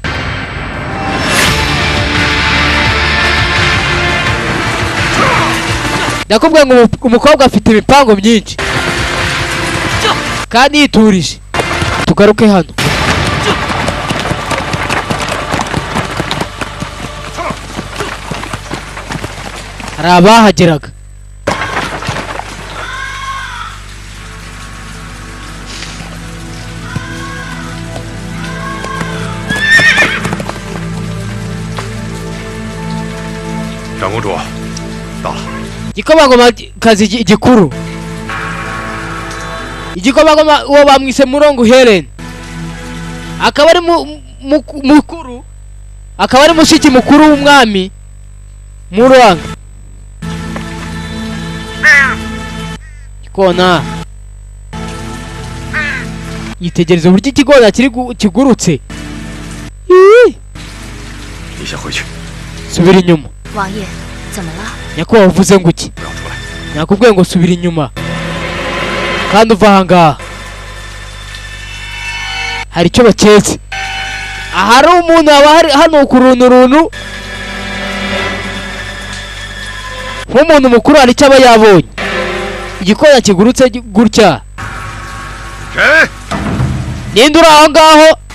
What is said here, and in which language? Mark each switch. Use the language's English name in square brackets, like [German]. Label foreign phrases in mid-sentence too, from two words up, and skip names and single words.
[Kinyarwanda] nakubwiye ngo umukobwa afite imipango myinshi kandi yiturije tugaruke hano hari abahageraga [Chinese] 长公主，到了。 [Kinyarwanda] igikomangomakazi gikuru igikomangoma uwo bamwise Murongo Helen akaba ari mukuru akaba ari mushiki mukuru w'umwami Muranga ikona yitegereza uburyo ikigona kigurutse [Chinese] 你先回去。 [Kinyarwanda] subira inyuma [Chinese] 王爷，怎么了？ [Kinyarwanda] nyakubahwa uvuze ngo iki [Chinese] 不要出来。 [Kinyarwanda] nakubwiye ngo subira inyuma kandi uva ahangaha hari icyo baketse ahari umuntu haba hari hano ku runtu nk'umuntu mukuru hari icyo aba yabonye igikona kigurutse gutya ninde uri aho ngaho